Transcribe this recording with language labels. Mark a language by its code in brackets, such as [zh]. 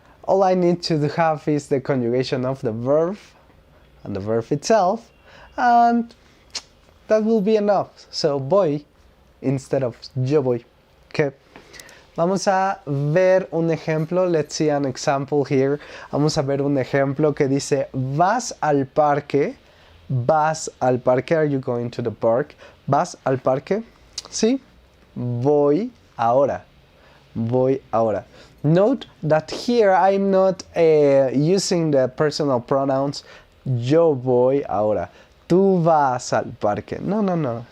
[en] All I need to have is the conjugation of the verb and the verb itself, and that will be enough. So voy instead of [es] yo voy. [en] Okay. [es] Vamos a ver un ejemplo. [en] Let's see an example here. [es] Vamos a ver un ejemplo que dice vas al parque. Vas al parque. [en] Are you going to the park? [es] Vas al parque. Sí. Voy ahora. Voy ahora. [en] Note that here I'm not using the personal pronouns [es] yo voy ahora. Tú vas al parque. No.